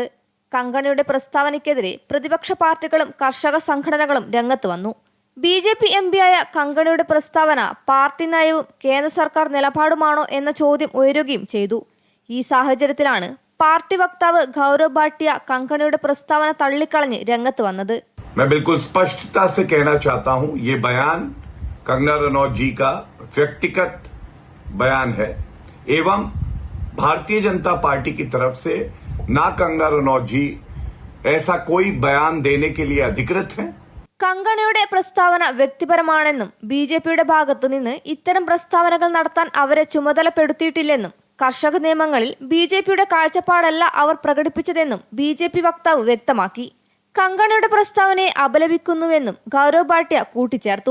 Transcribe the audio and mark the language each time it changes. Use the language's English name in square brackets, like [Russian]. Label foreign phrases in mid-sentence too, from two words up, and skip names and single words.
[Malayalam] കങ്കണയുടെ പ്രസ്താവനയ്ക്കെതിരെ പ്രതിപക്ഷ പാർട്ടികളും കർഷക സംഘടനകളും രംഗത്ത് വന്നു. BJP MPയായ കങ്കണയുടെ പ്രസ്താവന പാർട്ടി നയവും കേന്ദ്ര സർക്കാർ നിലപാടുമാണോ എന്ന ചോദ്യം ഉയരുകയും ചെയ്തു. ഈ സാഹചര്യത്തിലാണ് പാർട്ടി വക്താവ് ഗൗരവ് ഭാട്ടിയ കങ്കണയുടെ പ്രസ്താവന തള്ളിക്കളഞ്ഞ് രംഗത്ത് വന്നത്. [Hindi] मैं बिल्कुल स्पष्टता से कहना चाहता हूं, ये बयान कंगना रनौत जी का व्यक्तिगत बयान है एवं भारतीय जनता पार्टी की तरफ से ना कंगना रनौत जी ऐसा कोई बयान देने के लिए अधिकृत हैं. [Malayalam] കങ്കണയുടെ പ്രസ്താവന വ്യക്തിപരമാണെന്നും BJPയുടെ ഭാഗത്തു നിന്ന് ഇത്തരം പ്രസ്താവനകൾ നടത്താൻ അവരെ ചുമതലപ്പെടുത്തിയിട്ടില്ലെന്നും കർഷക നിയമങ്ങളിൽ BJPയുടെ കാഴ്ചപ്പാടല്ല അവർ പ്രകടിപ്പിച്ചതെന്നും BJP വക്താവ് വ്യക്തമാക്കി. കങ്കണയുടെ പ്രസ്താവനയെ അപലപിക്കുന്നുവെന്നും ഗൗരവ് ഭാട്ടിയ കൂട്ടിച്ചേർത്തു.